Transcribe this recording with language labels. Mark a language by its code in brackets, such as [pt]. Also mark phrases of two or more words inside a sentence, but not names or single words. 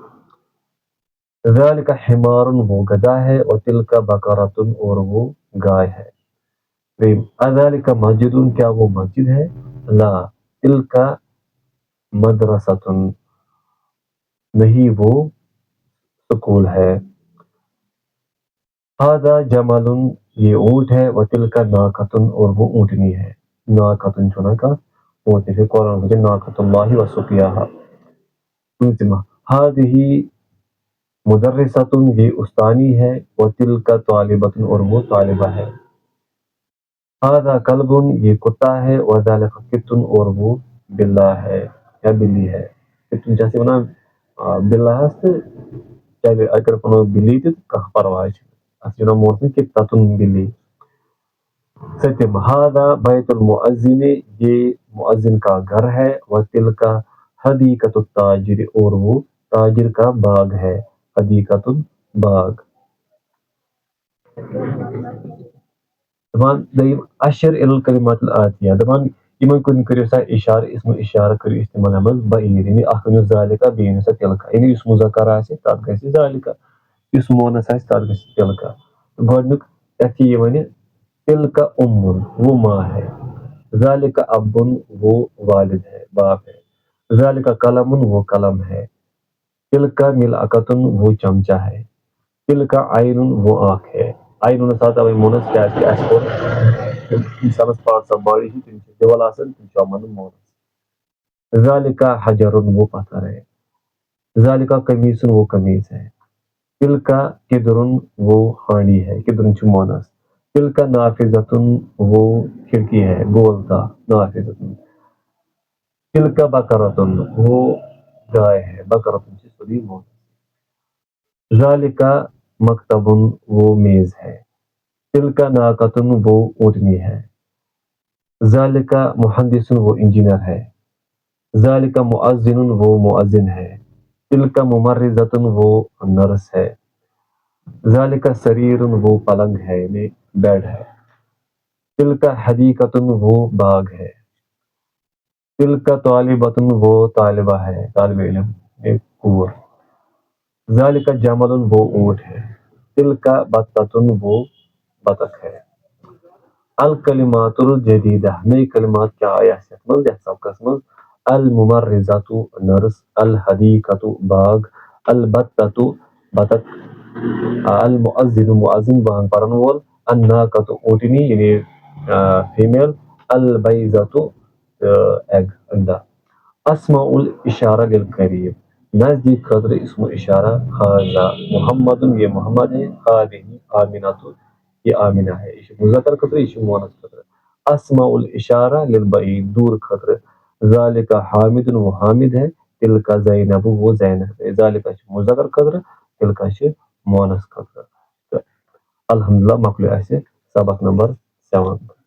[ur] ذالک حمارن وہ گدھا ہے وتلک بقرۃ اور وہ گائے ہے اذالک مسجد کیا وہ مسجد ہے لا تلک مدرسۃ نہیں وہ سکول ہے هذا جمل یہ اونٹ ہے وتلک ناقۃ اور وہ اونٹنی ہے [ks] ناقۃ چھُ نا کانٛہہ اونٹنی چھِ قرآن منٛز [ar] ناقۃ اللہ وسقیاہا [ur] پوٗنٛژِمہ [ar] هذه مدرسۃ [ur] یہ استانی ہے [ar] وتلک طالبۃ [ur] اور وہ طالبہ ہے [ar] هذا کلب [ur] یہ کتا ہے وذالک قط اور وہ بلا ہے یا بلی ہے [ks] تِم چھِ اَسہِ وَنان بِلاہس تہٕ چلے اگر وَنو بِلی تہِ تہٕ کانٛہہ پرواے چھُنہٕ اَتھ چھِ وَنان موسم قطۃ [ur] بلی سٔتِم [ar] هذا بیت المؤذن [ur] یہ مؤذن کا گھر ہے [ar] وتلک حدیقۃ التاجر [ur] اور وہ تاجر کا باغ ہے حدیقۃ باغ [ks] دپان دوٚیِم اشر [ar] الکلمات الآتیہ [ks] دپان یمن کن کٔرِو سا اِشارٕ اسم اِشارٕ کٔرِو استعمال اَتھ منٛز بعیٖد یعنی اکھ ؤنِو ذالِکا بیٚیہِ ؤنِو سا تِلکا یعنی یُس مُذکر آسہِ تتھ گژھِ ذالِکا یُس مونس آسہِ تتھ گژھِ تِلکا گۄڈنیُک یتھ یہِ وَنہِ تِلکا اُمُن [ur] وہ ماں ہے [ks] ذالِکا ابُن [ur] وہ والد ہے باپ ہے [ks] ذالِکا قلمُن [ur] وہ قلم ہے [ks] تِلکا ملعقتُن [ur] وہ چمچہ ہے [ks] تِلکا عینُن [ur] وہ آنکھ ہے [ks] عینُن ہسا تَوے مونس کیازِ اَسہِ کوٚر اِنسانس [en] parts of body [ks] چھِ تِم چھِ ڈِول آسان تِم چھِ آمُت مونس ذالِکا حجرُن [ur] وہ پتھر ہے [ks] ذالِکا قمیٖصُن [ur] وہ قمیٖض ہے [ks] تِلکا کِدرُن [ur] وہ ہانڈی ہے [ks] کِدرُن چھُ مونس تِلکا نافِذتُن [ur] وہ کھڑکی ہے [ks] گول تا نافِذتُن تِلکا بکرتُن [ur] وہ گائے ہے [ks] بکرتُن چھِ سیوٚدُے مونس ذالِکا مکتبُن [ur] وہ میز ہے [ks] تِلکا ناقتُن [ur] وہ اونٹنی ہے [ks] ذالِکا مہندسُن [ur] وہ انجینئر ہے [ks] ذالِکا مؤذنُن [ur] وہ مؤذن ہے [ks] تِلکا ممرضتُن [ur] وہ نرس ہے [ks] ذالِکا سریرُن [ur] وہ پلنگ ہے یعنی بیڈ ہے [ks] تِلکا حدیقتُن [ur] وہ باغ ہے [ks] تِلکا طالبتُن [ur] وہ طالبہ ہے طالب علم ایک [ks] کور ذالِکا جملُن [ur] وہ اونٹ ہے [ks] تِلکا بطتُن [ur] وہ بطخ ہے [ar] الکلمات الجدیدہ [ur] نئی کلمات کیا آیا ہے [ks] یتھ منٛز یتھ سبقس منٛز الممرضۃ نرس الحدیقۃ باغ البتۃ بطخ المؤذن مؤذن بانگ پرن وول الناقۃ اونٹنی یعنی فیمیل البیضۃ ایگ انڈا [ar] اسماء الاشارہ للقریب [ks] نزدیک خاطر اسم اشارہ حاذا محمد [ur] یہ محمد ہے [ks] ہذہ آمنۃ [ur] یہ آمنہ ہے [ks] یہ مذکر خاطر یہ مونس خاطر [ar] اسماء الاشارہ للبعید [ks] دور خاطر ذالکا حامد [ur] وہ حامد ہے [ks] تلکا زینب [ur] وہ زینب ہے [ks] ذالکا چھُ مذکر خاطر تلکا چھِ مونس خاطر الحمدللہ مۄکلیو اَسہِ سبق نمبر 7